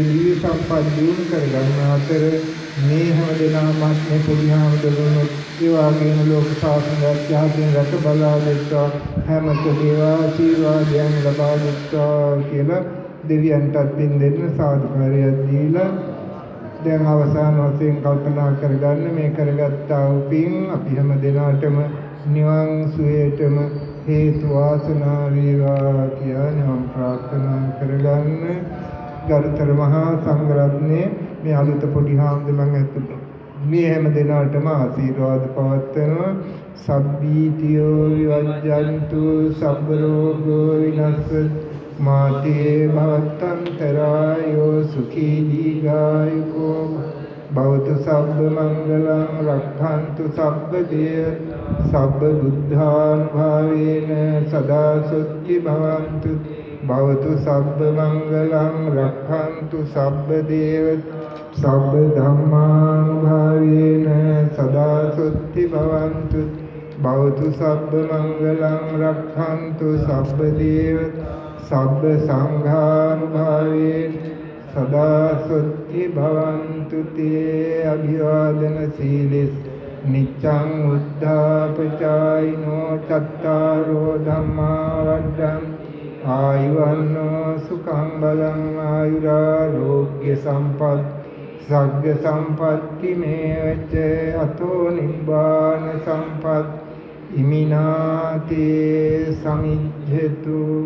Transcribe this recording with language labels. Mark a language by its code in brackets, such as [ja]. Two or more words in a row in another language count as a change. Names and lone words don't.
[si] දිව්‍ය සම්පත් දියුණු කරගන්න අතර මේ හැම දෙනාමත් මේ පොඩි හාමුදුරුවෝ ඒ වගේම ලෝක ශාසනයක් යහපින් රැක බලා දෙත්වා හැමත දේවා ආශිර්වාදයන් ලබා දෙත්වා කියලා දෙවියන්ටත් පින් දෙන්න සාදුකාරයක් දීලා දැන් අවසාන වශයෙන් කල්පනා කරගන්න මේ කරගත්තා වූ පින් අපි හැම දිනාටම නිවන් සුවයටම හේතු වාසනා වේවා කියලා නිවන් ප්‍රාර්ථනා කරගන්න. ගරුතර මහා සංඝරත්නයේ මේ අලුත පොඩි හාමුදුරුවන් ඇතුළු මේ හැම දිනාටම ආශිර්වාද පවත්වනවා. [pi] සබ්බීතියෝ විවජ්ජන්තු සබ්බ රෝගෝ විනස්සතු මාතේ භවත්තන්තරායෝ සුඛී දීඝායුකෝ භවතු සබ්බ මංගලං රක්ඛන්තු සබ්බ දේව සබ්බ බුද්ධානුභාවේන සදා සුඛී භවන්තු භවතු සබ්බ මංගලං රක්ඛන්තු සබ්බ දේව සබ්බ ධම්මානුභාවේන සදා සුඛී භවන්තු භවතු සබ්බ මංගලං රක්ඛන්තු සබ්බ දේව සබ්බ සංඝානුභාවේන සදා සුඛී භවන්තු තේ. අභිවාදන සීලස් නිච්ඡං උද්ධාපචායිනෝ චත්තාරෝ ධම්මා වඩ්ඩං ආයුවන්නෝ සුඛං බලං ආයුරාෝග්‍ය සම්පත් සග්ග සම්පත්ති මේවච අතෝ නිබ්බාන සම්පත් ඉමිනාතේ සමිජ්ජතු.